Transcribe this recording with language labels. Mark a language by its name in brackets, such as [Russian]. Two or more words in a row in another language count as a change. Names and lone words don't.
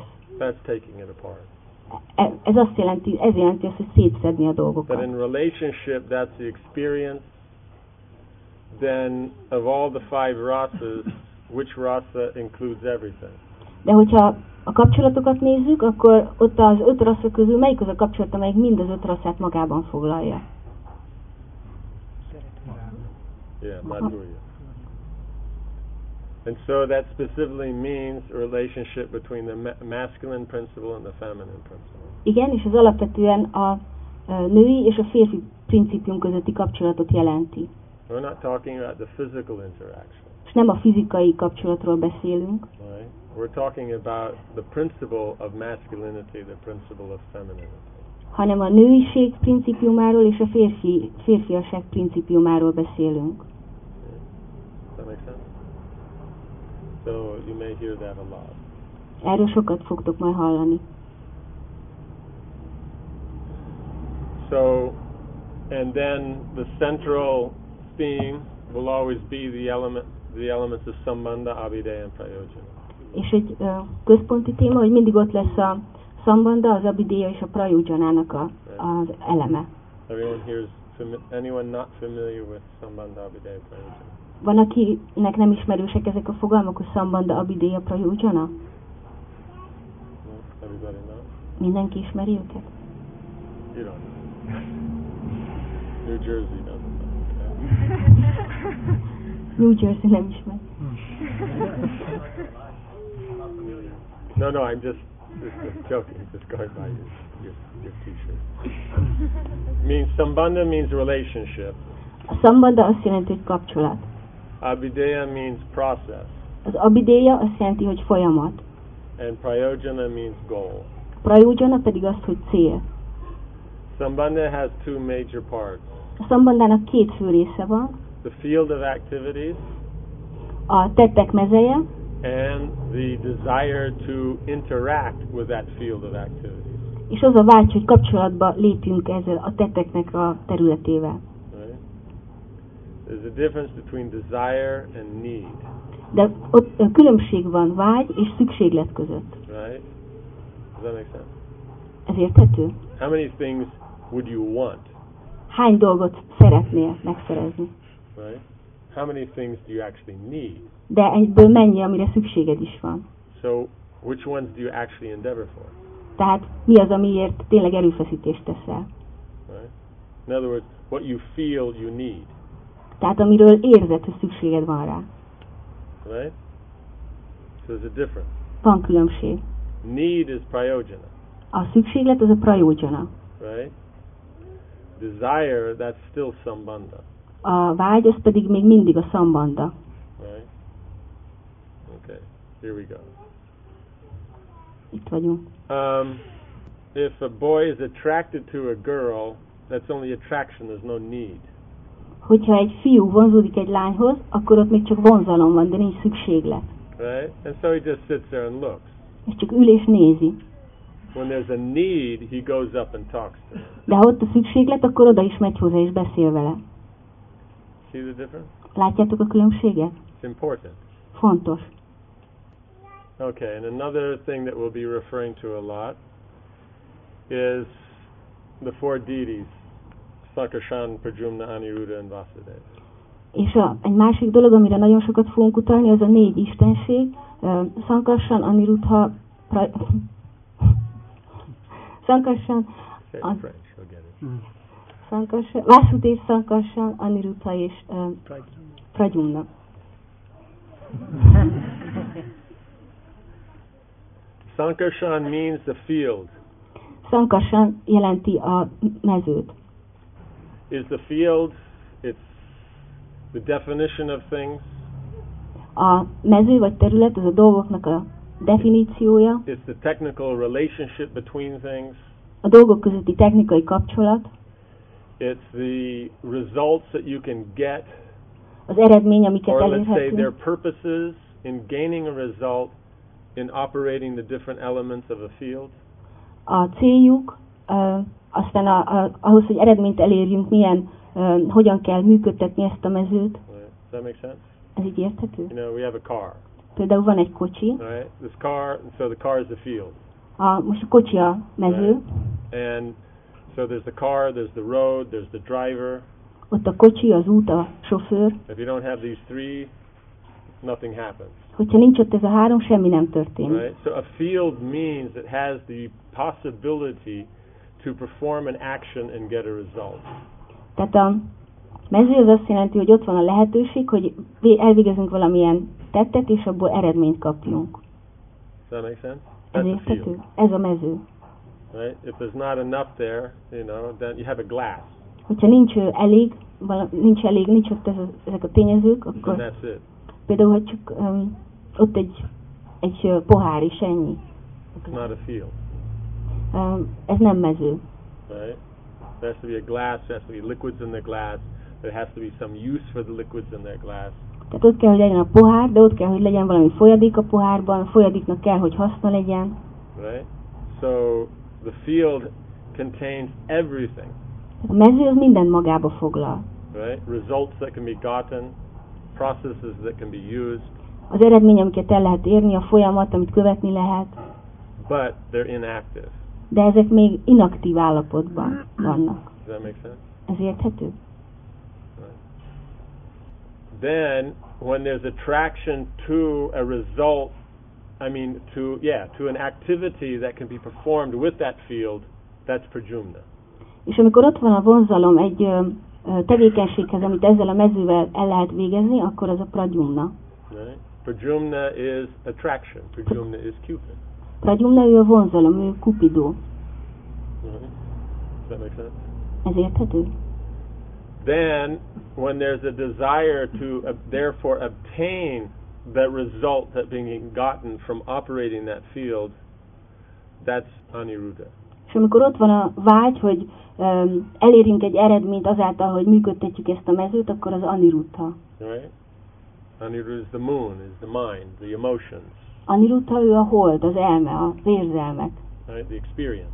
[English] That's taking it apart. [Hungarian] Ez azt jelenti, ez jelenti azt, hogy szétszedni a dolgokat. [English] But in relationship, that's the experience. Then of all the 5 rasas, which rasa includes everything? [Hungarian] De hogyha a kapcsolatokat nézzük, akkor ott az 5 rassza közül melyik az a kapcsolat, amelyik mind az 5 rasszát magában foglalja? [English] Yeah, madhurya. And so that specifically means a relationship between the masculine principle and the feminine principle. [Hungarian] Igen, és ez alapvetően a női és a férfi principium közötti kapcsolatot jelenti. [English] We're not talking about the physical interaction. [Hungarian] És nem a fizikai kapcsolatról beszélünk, [English] Right? We're talking about the principle of masculinity, the principle of femininity. [Hungarian] hanem a nőiség principiumáról és a férfiasság principiumáról beszélünk. [English] Does that make sense? So you may hear that a lot. [Hungarian] Erről sokat fogtok majd hallani. [English] So, and then the central theme will always be the elements of sambandha, abhideya, and prayojana. [Hungarian] És egy központi téma, hogy mindig ott lesz a szambandha, az abhideya és a prajojanának az eleme. [English] Everyone here is anyone not familiar with sambandha, abhideya, prayojana? [Hungarian] Van, akinek nem ismerősek ezek a fogalmak, hogy szambandha, abhideya, prajojana? [English] No? Everybody knows? [Hungarian] Mindenki ismeri őket? [English] You don't know. New Jersey doesn't know. [Hungarian] New Jersey nem ismer. [English] No, I'm just joking, just going by your t-shirt. Means sambandha means relationship. [Hungarian] A szambandha azt jelenti, hogy kapcsolat. [English] Abhideya means process. [Hungarian] Az abhideya azt jelenti, hogy folyamat. [English] And prayojana means goal. [Hungarian] Prajojana pedig azt, hogy cél. [English] Sambandha has two major parts. [Hungarian] A szambandhának két fő része van. [English] The field of activities [Hungarian] A tettek mezeje, [English] and the desire to interact with that field of activities. [Hungarian] és az a vágy, hogy kapcsolatba lépjünk ezzel a tetteknek a területével. [English] Right? There's a difference between desire and need. [Hungarian] De ott különbség van vágy és szükséglet között. [English] Right? Does that make sense? [Hungarian] Ez érthető? [English] How many things would you want? [Hungarian] Hány dolgot szeretnél megszerezni? [English] Right? How many things do you actually need? [Hungarian] De egyből mennyi, amire szükséged is van? [English] So, which ones do you actually endeavor for? [Hungarian] Tehát mi az, amiért tényleg erőfeszítést teszel? [English] Right? In other words, what you feel you need. [Hungarian] Tehát amiről érzed, hogy szükséged van rá. [English] Right? So there's a difference. [Hungarian] Van különbség. [English] Need is prayojana. [Hungarian] A szükséglet az a prajojana. [English] Right? Desire, that's still sambandha. [Hungarian] A vágy az pedig még mindig a szambandha. [English] Right? Okay, here we go. [Hungarian] Itt vagyunk. [English] If a boy is attracted to a girl, that's only attraction, there's no need. [Hungarian] Hogyha egy fiú vonzódik egy lányhoz, akkor ott még csak vonzalom van, de nincs szükséglet. [English] Right? And so he just sits there and looks. [Hungarian] És csak ül és nézi. [English] When there's a need, he goes up and talks to her. [Hungarian] De ha ott a szükséglet, akkor oda is megy hozzá és beszél vele. [English] See the difference? [Hungarian] Látjátok a különbséget? [English] It's important. [Hungarian] Fontos. [English] Okay, and another thing that we'll be referring to a lot is the four deities, Sankarshan, Pradyumna, Aniruddha, and Vasudeva. [Hungarian] És egy másik dolog, amire nagyon sokat fogunk utalni, az a 4 istenség, Sankarshan, Aniruddha, Sankarshan, [English] French, you'll get it. [Hungarian] Sankarshan, Vasudeva, Sankarshan, Aniruddha és Pradyumna. [English] Sankarshan means the field. [Hungarian] Sankarshan jelenti a mezőt. [English] Is the field, it's the definition of things. [Hungarian] A mező vagy terület az a dolgoknak a definíciója, [English] It's the technical relationship between things. [Hungarian] a dolgok közötti technikai kapcsolat, [English] It's the results that you can get, [Hungarian] az eredmény, amiket [English] or let's say their [Hungarian] elérhetünk, [English] purposes in gaining a result in operating the different elements of a field. [Hungarian] a céljuk, aztán ahhoz, hogy eredményt elérjünk, hogyan kell működtetni ezt a mezőt. [English] Right? Does that make sense? [Hungarian] Ez így érthető? [English] You know, we have a car, [Hungarian] Például van egy kocsi, [English] right? This car, and so the car is the field. [Hungarian] most a kocsi a mező, [English] And so there's the car, there's the road, there's the driver. [Hungarian] ott a kocsi, az út, a sofőr. [English] If you don't have these three, nothing happens. [Hungarian] Hogyha nincs ott ez a 3, semmi nem történik. [English] Right? So a field means it has the possibility to perform an action and get a result. [Hungarian] Tehát Mező az azt jelenti, hogy ott van a lehetőség, hogy elvégezünk valamilyen tettet, és abból eredményt kapjunk. [English] Does that make sense? [Hungarian] Ez [English] That's the [Hungarian] érthető? [English] field. [Hungarian] Ez a mező. [English] Right? If there's not enough there, then you have a glass. [Hungarian] Hogyha nincs ott ezek a tényezők, akkor [English] And that's it. [Hungarian] például, hogy csak ott egy pohár is, ennyi. [English] It's not a field. [Hungarian] Ez nem mező. [English] Right? There has to be a glass, there has to be liquids in the glass, there has to be some use for the liquids in that glass. [Hungarian] Tehát ott kell, hogy legyen a pohár, de ott kell, hogy legyen valami folyadék a pohárban, a folyadéknak kell, hogy haszna legyen. [English] Right? So the field contains everything. [Hungarian] A mező az mindent magába foglal. [English] Right? Results that can be gotten, processes that can be used, [Hungarian] Az eredmény, amiket el lehet érni, a folyamat, amit követni lehet, [English] but they're inactive. [Hungarian] de ezek még inaktív állapotban vannak. [English] Does that make sense? [Hungarian] Ez érthető? [English] Then, when there's attraction to a result, to an activity that can be performed with that field, that's prajumna. [Hungarian] És amikor ott van a vonzalom egy tevékenységhez, amit ezzel a mezővel el lehet végezni, akkor az a pradyumna. [English] Right? Prajumna is attraction. Prajumna is Cupid. [Hungarian] Pradyumna ő a vonzalom, ő Cupido. [English] Does that make sense? [Hungarian] Ez érthető? [English] Then, when there's a desire to therefore obtain the result that being gotten from operating that field, that's Aniruddha. [Hungarian] És amikor ott van a vágy, hogy elérjünk egy eredményt azáltal, hogy működtetjük ezt a mezőt, akkor az Aniruddha. [English] Right? Aniruddha is the moon, is the mind, the emotions. [Hungarian] Aniruddha ő a hold, az elme, az érzelmek, [English] Right? The experience.